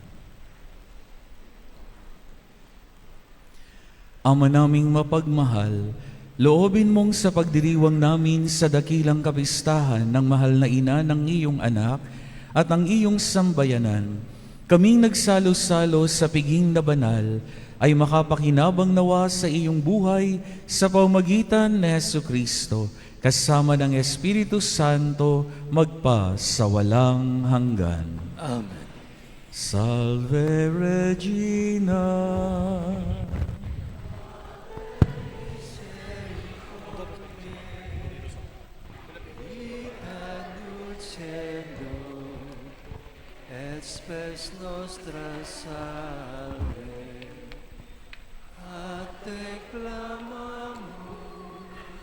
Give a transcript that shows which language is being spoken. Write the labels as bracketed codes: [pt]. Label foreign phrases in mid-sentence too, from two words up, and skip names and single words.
[tl] Ama naming mapagmahal, loobin mong sa pagdiriwang namin sa dakilang kapistahan ng mahal na ina ng iyong anak at ang iyong sambayanan, kaming nagsalo-salo sa piging na banal ay makapakinabang nawa sa iyong buhay sa pamamagitan ni Jesucristo, kasama ng Espiritu Santo, magpa sa walang hanggan. [la] Amen. Salve Regina. Et spes nostra salve, a te clamamus,